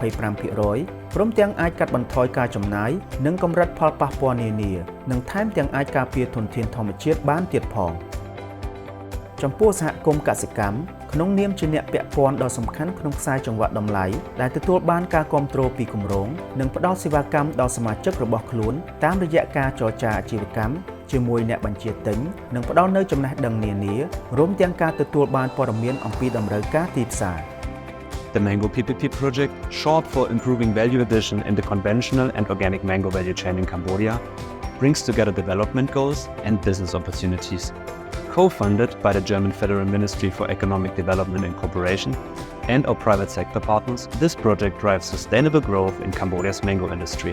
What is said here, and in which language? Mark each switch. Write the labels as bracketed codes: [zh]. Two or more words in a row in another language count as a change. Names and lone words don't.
[km] 25% ព្រមទាំងអាចកាត់បន្ថយការចំណាយនិងកម្រិតផលប៉ះពាល់នានានិងថែមទាំងអាចការពារធនធានធម្មជាតិបានទៀតផងចំពោះសហគមន៍កសិកម្មក្នុងនាមជាអ្នកពាក់ព័ន្ធដ៏សំខាន់ក្នុងខ្សែចង្វាក់តម្លៃដែលទទួលបានការគាំទ្រពីគម្រោងនិងផ្ដល់សេវាកម្មដល់សមាជិករបស់ខ្លួនតាមរយៈការចរចាអាជីវកម្មជាមួយអ្នកបញ្ជាទិញនិងផ្ដល់នូវចំណេះដឹងនានារួមទាំងការទទួលបានព័ត៌មានអំពីតម្រូវការទីផ្សារ [en] The Mango PPP project, short for Improving Value Addition in the Conventional and Organic Mango Value Chain in Cambodia, brings together development goals and business opportunities. Co-funded by the German Federal Ministry for Economic Development and Cooperation and our private sector partners, this project drives sustainable growth in Cambodia's mango industry.